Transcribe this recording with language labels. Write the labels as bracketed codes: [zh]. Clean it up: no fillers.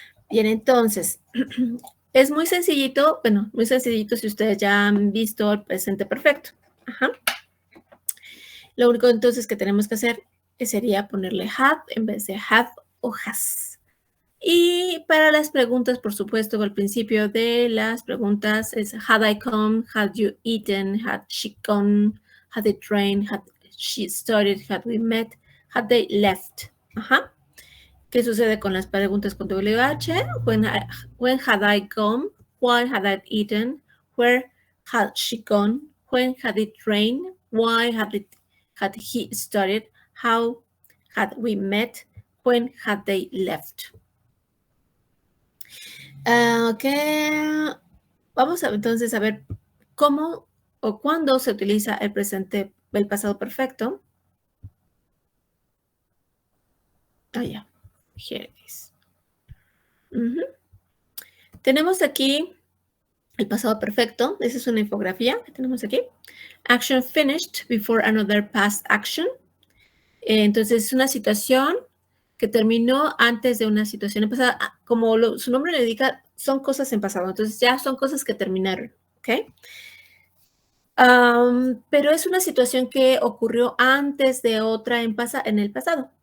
[es] Bien, entonces, es muy sencillito, bueno, muy sencillito si ustedes ya han visto el presente perfecto. Ajá. Lo único entonces que tenemos que hacer sería ponerle had en vez de have o has. Y para las preguntas, por supuesto, al principio de las preguntas es [en] had I come, had you eaten, had she gone, had it rained, had she studied, had we met, had they left. [es] Ajá. ¿Qué sucede con las preguntas con WH? [en] When had I gone? Why had I eaten? Where had she gone? When had it rained? Why had he studied? How had we met? When had they left? Ok. [es] Vamos a entonces a ver cómo o cuándo se utiliza el presente, el pasado perfecto. [en] Ah, ya. Here it is. [es] Tenemos aquí el pasado perfecto. Esa es una infografía que tenemos aquí. [en] Action finished before another past action. [es] Entonces, es una situación que terminó antes de una situación pasada. Como su nombre le indica, son cosas en pasado. Entonces, ya son cosas que terminaron. ¿Ok? Pero es una situación que ocurrió antes de otra en el pasado.